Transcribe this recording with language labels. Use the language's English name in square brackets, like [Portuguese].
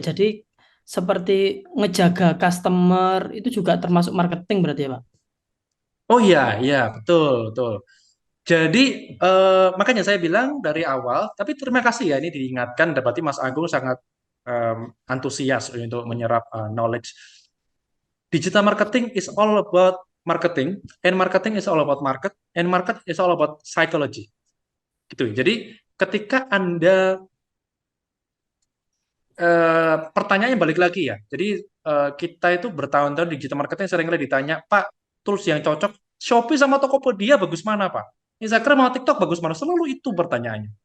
[Indonesian] Jadi seperti ngejaga customer itu juga termasuk marketing berarti ya Pak. Oh iya, iya, betul, betul. Jadi makanya saya bilang dari awal, tapi terima kasih ya ini diingatkan, berarti Mas Agung sangat em, antusias untuk menyerap knowledge. [English] Digital marketing is all about marketing, and marketing is all about market, and market is all about psychology. [Indonesian] Gitu. Jadi ketika Anda pertanyaannya balik lagi ya. Jadi kita itu bertahun-tahun digital marketing seringkali ditanya, Pak, tools yang cocok Shopee sama Tokopedia bagus mana, Pak? Instagram sama TikTok bagus mana? Selalu itu pertanyaannya.